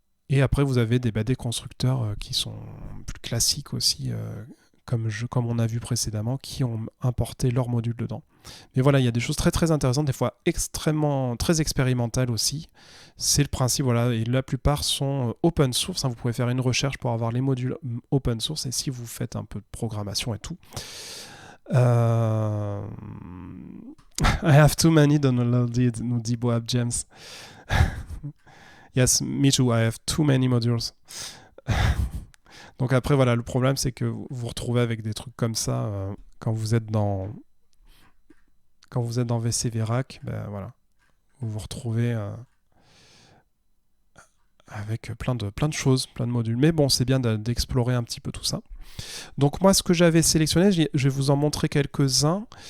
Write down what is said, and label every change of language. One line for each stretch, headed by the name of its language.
French: Et après, vous avez des constructeurs qui sont plus classiques aussi, comme on a vu précédemment, qui ont importé leurs modules dedans. Mais voilà, il y a des choses très très intéressantes, des fois très expérimentales aussi. C'est le principe, voilà, et la plupart sont open source. Vous pouvez faire une recherche pour avoir les modules open source, et si vous faites un peu de programmation et tout.
English: I have too many downloaded,
French: nous dit
English: Boab James. Yes, me too, I have too many modules.
French: Donc après, voilà, le problème, c'est que vous vous retrouvez avec des trucs comme ça quand vous êtes dans VCVerac, ben voilà, vous vous retrouvez avec plein de choses, plein de modules. Mais bon, c'est bien d'explorer un petit peu tout ça. Donc moi, ce que j'avais sélectionné, je vais vous en montrer quelques-uns.